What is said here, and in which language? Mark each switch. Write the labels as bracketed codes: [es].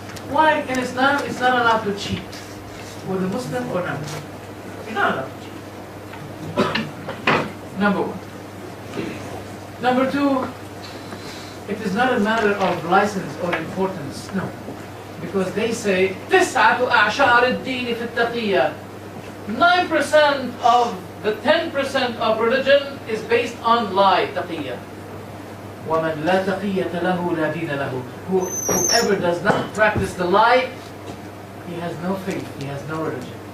[en] Why in Islam it's not allowed to cheat? With a Muslim or not? You're not allowed to cheat. Number one. Number two, it is not a matter of license or importance. No. Because they say, [ar] تسعة أعشار الدين في التقية. [en] 9% of the 10% of religion is based on lie, taqiyya. [ar] وَمَنْ لَا تَقِيَّةَ لَهُ لَا دِينَ لَهُ. [en] Whoever does not practice the lie, he has no faith, he has no religion.